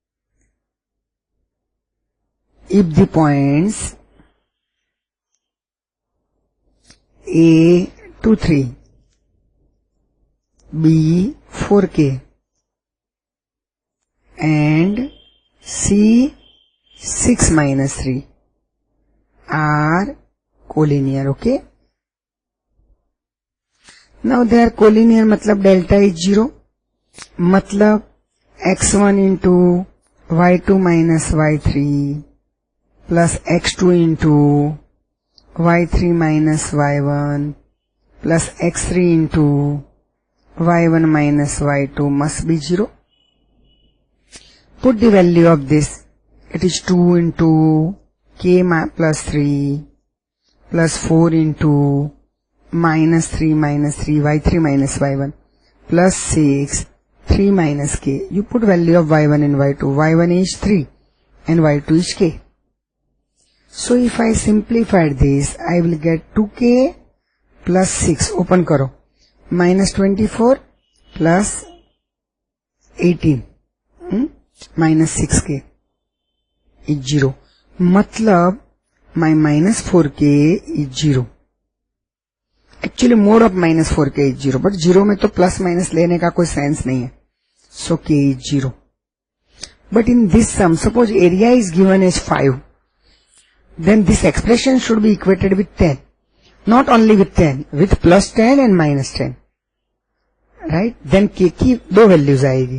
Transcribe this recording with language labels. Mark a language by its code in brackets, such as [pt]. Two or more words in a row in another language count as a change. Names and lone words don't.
[en] if the points A 2, 3, B 4k and C 6 minus 3 are collinear. Okay. Now they are collinear, matlab delta is 0, matlab x1 into y2 minus y3 plus x2 into y3 minus y1 plus x3 into y1 minus y2 must be 0. Put the value of this. It is 2 into k plus 3 plus 4 into minus 3 y3 minus y1 plus 6 3 minus k. You put value of y1 and y2. y1 is 3 and y2 is k. So if I simplify this, I will get 2k plus 6, open karo, minus 24 plus 18 minus 6k is 0. Matlab my minus 4k is 0. Actually mode of minus 4k is 0, but 0 [hi] में तो [en] plus minus [hi] लेने का कोई sense नहीं है. [en] So k is 0. But in this sum, suppose area is given as 5. Then this expression should be equated with 10. Not only with 10, with plus 10 and minus 10. Right? Then k की 2 values आएगी.